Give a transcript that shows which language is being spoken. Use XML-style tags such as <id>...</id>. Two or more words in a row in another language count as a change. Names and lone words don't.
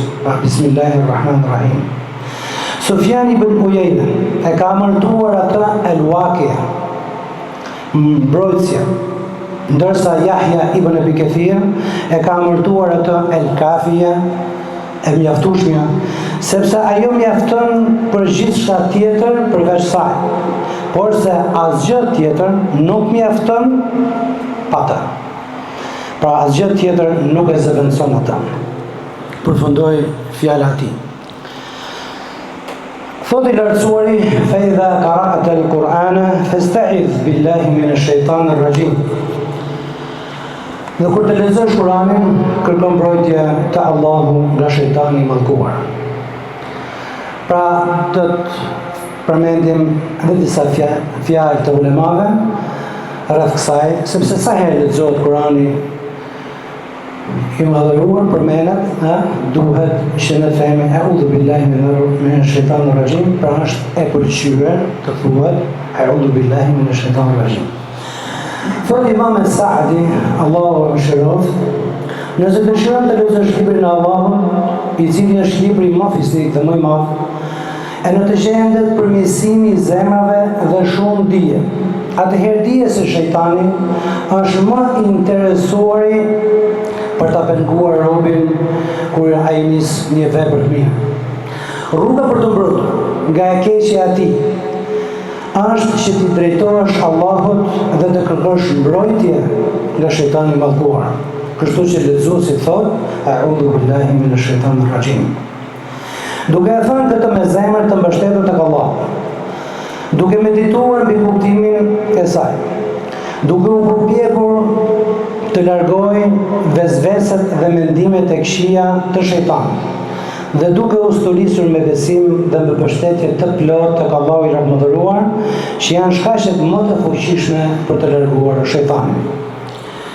<sq>Bismillahirrahmanirrahim. Sufjan ibn Uyayna e ka emërtuar atë El-Waqia, mbrojtësia, ndërsa Yahya ibn Abi Kathir e ka emërtuar atë El-Kafia, e mjaftueshmja, sepse ajo mjafton për gjithçka tjetër përveç saj, por se asgjë tjetër nuk mjafton pa të. Pra asgjë tjetër nuk e zëvendëson atë. Përfundoi fjala e tij. Thotë i lartësuari:</sq> <ar>فإذا قرأت القرآن فاستعذ بالله من الشيطان الرجيم.</ar> <sq>Dhe kur të lexosh Kur'anin, kërko mbrojtje te Allahu nga shejtani i mallkuar. Pra të përmendim edhe disa fjalë të ulemave rreth kësaj, sepse sa herë lexohet Kur'ani i madhëruar përmendet, duhet që ne themi</sq> <ar>أعوذ بالله من الشيطان الرجيم,</ar> <sq>pra është e pëlqyer të thuhet</sq> <ar>أعوذ بالله من الشيطان الرجيم.</ar> <sq>Thot Imam Sa'di, Allahu e mëshiroft, nëse dëshiron të lexosh librin e Allahut, i cili është libri më fisnik dhe më i madh, e në të gjendet përmirësimi i zemrave dhe shumë dije, atëherë dije se shejtani është më interesuari për ta penguar robin kur ai nis një vepër të mirë. Rruga për të mbrojtur nga e keqja e tij është që ti drejtohesh Allahut dhe të kërkosh mbrojtje nga shejtani i mallkuar. Kështu që lexuesi thot:</sq> <ar>أعوذ بالله من الشيطان الرجيم.</ar> <sq>Duke e thënë këtë me zemër të mbështetur tek Allahu, duke medituar mbi kuptimin e saj, duke u përpjekur të largoj vezveset dhe mendimet e këqija të shejtanit, dhe duke u stulisur me besim dhe me mbështetje të plot tek Allahu i Lartëmadhëruar, që janë shkaqet më të fuqishme për të larguar shejtanin.</sq>